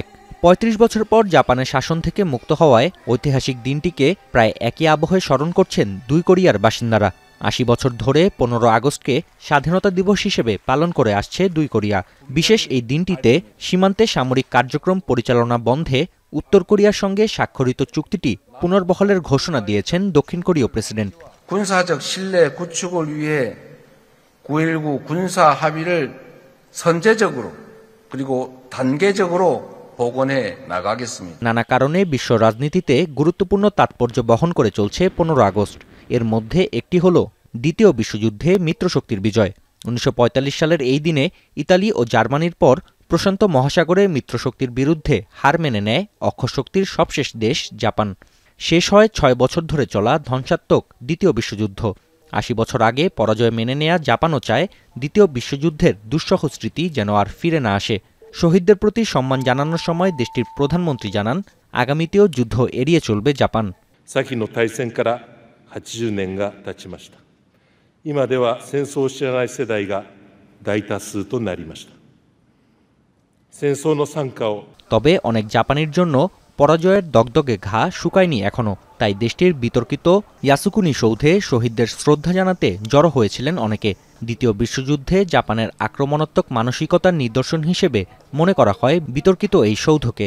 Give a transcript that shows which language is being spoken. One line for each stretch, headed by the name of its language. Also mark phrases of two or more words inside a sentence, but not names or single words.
Bangla: 35 বছর পর জাপানের শাসন থেকে মুক্ত হওয়ায় ঐতিহাসিক দিনটিকে প্রায় একই আবহে স্মরণ করছেন দুই কোরিয়ার বাসিন্দারা। 80 বছর ধরে 15 আগস্টকে স্বাধীনতা দিবস হিসেবে পালন করে আসছে দুই কোরিয়া। বিশেষ এই দিনটিতে সীমান্তে সামরিক কার্যক্রম পরিচালনা বন্ধে উত্তর কোরিয়ার সঙ্গে স্বাক্ষরিত চুক্তিটি পুনর্বহালের ঘোষণা দিয়েছেন দক্ষিণ কোরীয় প্রেসিডেন্ট।
Korean: 군사적 신뢰 구축을 위해 9.19 군사 합의를 선제적으로 그리고 단계적으로 복원해 나가겠습니다।
Bangla: নানা কারণে বিশ্ব রাজনীতিতে গুরুত্বপূর্ণ তাৎপর্য বহন করে চলছে 15 আগস্ট। এর মধ্যে একটি হলো দ্বিতীয় বিশ্বযুদ্ধে মিত্রশক্তির বিজয়। 1945 সালের এই দিনে ইতালি ও জার্মানির পর প্রশান্ত মহাসাগরে মিত্রশক্তির বিরুদ্ধে হার মেনে নেয় অক্ষশক্তির সবশেষ দেশ জাপান। শেষ হয় 6 বছর ধরে চলা ধ্বংসাত্মক দ্বিতীয় বিশ্বযুদ্ধ। 80 বছর আগে পরাজয় মেনে নেয়া জাপানও চায় দ্বিতীয় বিশ্বযুদ্ধের দুঃসহ স্মৃতি যেন আর ফিরে না আসে। শহীদদের প্রতি সম্মান জানানোর সময় দেশটির প্রধানমন্ত্রী জানান, আগামীতেও যুদ্ধ এড়িয়ে চলবে জাপান।
Japanese: 80 年が経ちました。今では戦争を知らない世代が大多数となりました。戦争の惨禍を
Bangla: তবে অনেক জাপানির জন্য পরাজয়ের দগদগে ঘা শুকায়নি এখনো। তাই দেশটির বিতর্কিত ইয়াসুকুনি সৌধে শহীদদের শ্রদ্ধা জানাতে জড়ো হয়েছিলেন অনেকে। দ্বিতীয় বিশ্বযুদ্ধে জাপানের আক্রমণাত্মক মানসিকতার নিদর্শন হিসেবে মনে করা হয় বিতর্কিত এই সৌধকে।